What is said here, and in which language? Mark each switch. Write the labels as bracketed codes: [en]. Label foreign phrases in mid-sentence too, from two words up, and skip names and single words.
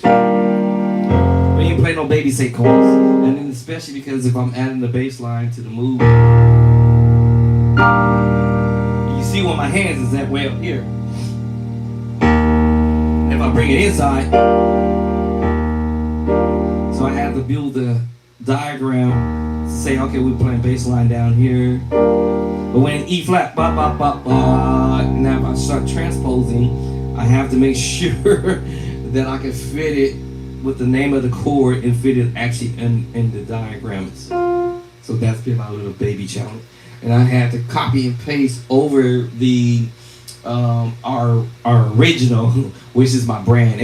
[en] We ain't play no baby say chords. And then especially because if I'm adding the bass line to the move, you see where my hands is at way up here. If I bring it inside, so I have to build the diagram to say, okay, we're playing bass line down here. But when E flat, ba ba ba ba, now if I start transposing, I have to make sure that I can fit it with the name of the chord and fit it actually in the diagrams. So that's been my little baby challenge. And I had to copy and paste over the our original, which is my brand.